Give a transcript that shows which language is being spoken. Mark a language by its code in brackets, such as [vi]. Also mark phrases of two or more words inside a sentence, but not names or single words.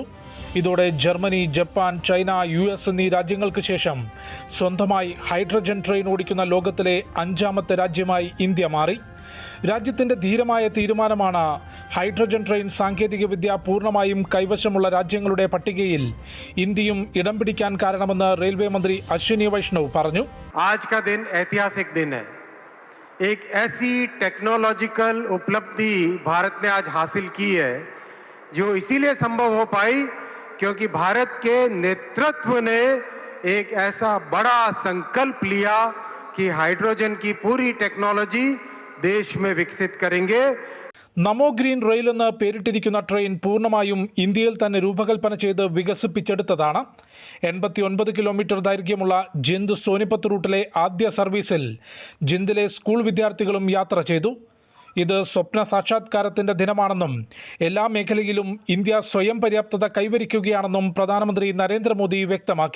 [ml] ഇതോടെ ജർമ്മനി, ജപ്പാൻ, ചൈന, US എന്നീ രാജ്യങ്ങൾക്ക് ശേഷം സ്വന്തമായി ഹൈഡ്രജൻ ട്രെയിൻ ഓടിക്കുന്ന ലോകത്തിലെ 5ാമത്തെ രാജ്യമായി ഇന്ത്യ മാറി. രാജ്യത്തിൻ്റെ ധീരമായ തീരുമാനമാണ് ഹൈഡ്രജൻ ട്രെയിൻ സാങ്കേതികവിദ്യ പൂർണ്ണമായും കൈവശമുള്ള രാജ്യങ്ങളുടെ പട്ടികയിൽ ഇന്ത്യയും ഇടം പിടിക്കാൻ കാരണമെന്ന് റെയിൽവേ മന്ത്രി അശ്വിനി വൈഷ്ണവ് പറഞ്ഞു. [hi] आज का दिन ऐतिहासिक दिन है. एक ऐसी टेक्नोलॉजिकल उपलब्धि भारत ने आज हासिल की है जो इसीलिए संभव हो पाई क्योंकि भारत के नेतृत्व ने एक ऐसा बड़ा संकल्प लिया कि हाइड्रोजन की पूरी टेक्नोलॉजी देश में विकसित करेंगे. [ml] നമോ ഗ്രീൻ റെയിൽ എന്ന് പേരിട്ടിരിക്കുന്ന ട്രെയിൻ പൂർണ്ണമായും ഇന്ത്യയിൽ തന്നെ രൂപകൽപ്പന ചെയ്ത് വികസിപ്പിച്ചെടുത്തതാണ്. 89 കിലോമീറ്റർ ദൈർഘ്യമുള്ള ജിന്ദ് സോനിപത് റൂട്ടിലെ ആദ്യ സർവീസിൽ ജിന്ദിലെ സ്കൂൾ വിദ്യാർത്ഥികളും യാത്ര ചെയ്തു. ഇത് സ്വപ്ന സാക്ഷാത്കാരത്തിൻ്റെ ദിനമാണെന്നും എല്ലാ മേഖലയിലും ഇന്ത്യ സ്വയം പര്യാപ്തത കൈവരിക്കുകയാണെന്നും പ്രധാനമന്ത്രി നരേന്ദ്രമോദി വ്യക്തമാക്കി.